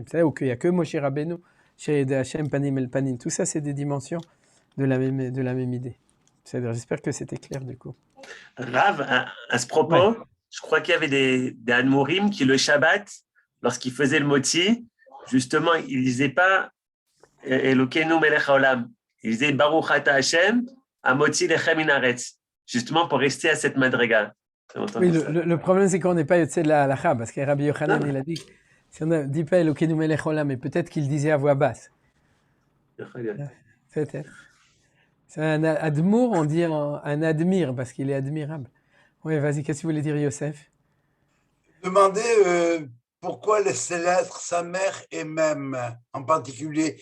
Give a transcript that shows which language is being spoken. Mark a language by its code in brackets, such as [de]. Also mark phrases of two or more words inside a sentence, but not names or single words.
[fr] Ou qu'il n'y a que Moshe Rabbeinu, chez Hashem [he] פנים אל פנים. [fr] Tout ça, c'est des dimensions de la même idée. C'est-à-dire, j'espère que c'était clair du coup. Rav, à ce propos, ouais. Je crois qu'il y avait des Admorim qui, le Shabbat, lorsqu'ils faisaient le moti, justement, ils ne disaient pas [he] אלוקינו מלך העולם. [fr] Ils disaient [he] ברוך אתה השם, המוציא לחם מן הארץ, [fr] justement pour rester à cette madriga. Oui, le problème, c'est qu'on n'est pas yotzei de la halacha, parce que Rabbi Yochanan, il a dit, si on ne dit pas [he] אלוקינו מלך העולם, [fr] mais peut-être qu'il disait à voix basse. Peut-être. C'est un admour, on dit un admire, parce qu'il est admirable. Oui, vas-y, qu'est-ce que vous voulez dire, Yosef? Demandez pourquoi laisser l'être sa mère et même, en particulier.